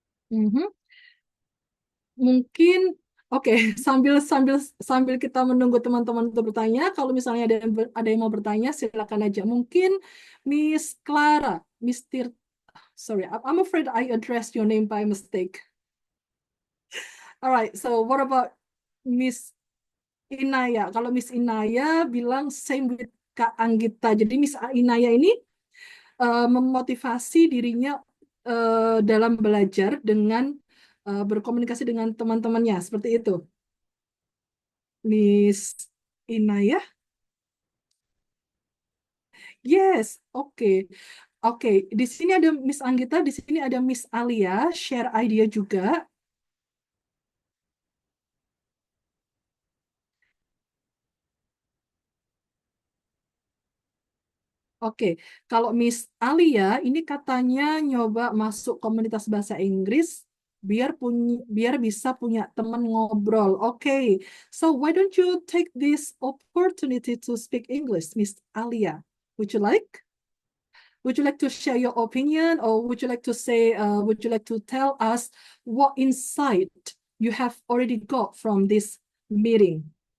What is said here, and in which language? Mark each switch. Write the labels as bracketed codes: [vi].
[id] Mhm. Mungkin oke, sambil sambil sambil kita menunggu teman-teman untuk bertanya, kalau misalnya ada yang mau bertanya, silakan aja. Mungkin Miss Clara, Mr. [en] Sorry, I'm afraid I addressed your name by mistake. Alright, so what about Miss Inaya? [id] Kalau Miss Inaya bilang [en] same with [id] Kak Anggita. Jadi Miss Inaya ini memotivasi dirinya dalam belajar dengan berkomunikasi dengan teman-temannya, seperti itu. Miss Inaya? Yes, oke. Oke, di sini ada Miss Anggita, di sini ada Miss Alia, [en] share idea [id] juga. Oke, kalau Miss Alia ini katanya nyoba masuk komunitas bahasa Inggris biar bisa punya teman ngobrol. [en] Oke, so why don't you take this opportunity to speak English, Miss Alia? Would you like? Would you like to share your opinion, or would you like to say, would you like to tell us what insight you have already got from this meeting?